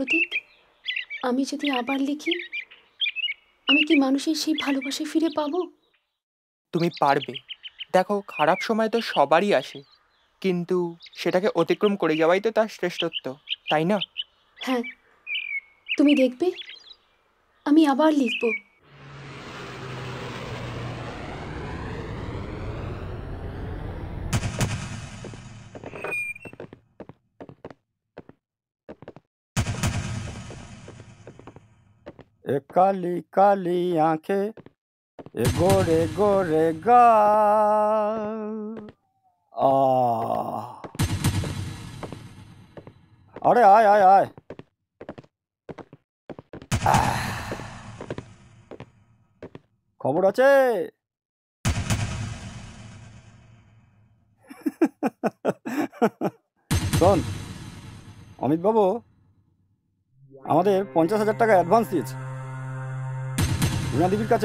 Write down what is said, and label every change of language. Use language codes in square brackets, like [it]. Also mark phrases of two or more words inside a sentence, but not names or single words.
[bn] আচ্ছা প্রতীক, আমি যদি আবার লিখি, আমি কি মানুষের সেই ভালোবাসা ফিরে পাবো? তুমি পারবে। দেখো, খারাপ সময় তো সবারই আসে, কিন্তু সেটাকে অতিক্রম করে যাওয়াই তো তার শ্রেষ্ঠত্ব, তাই না? হ্যাঁ, তুমি দেখবে আমি আবার লিখবো। [hi] ए काली काली आंखें, ए गोरे गोरे गाल। अरे आय आय आय। [bn] খবর আছে? শোন অমিত বাবু, আমাদের 50,000 টাকা অ্যাডভান্স দিয়েছে রুনা দেবীর কাছে।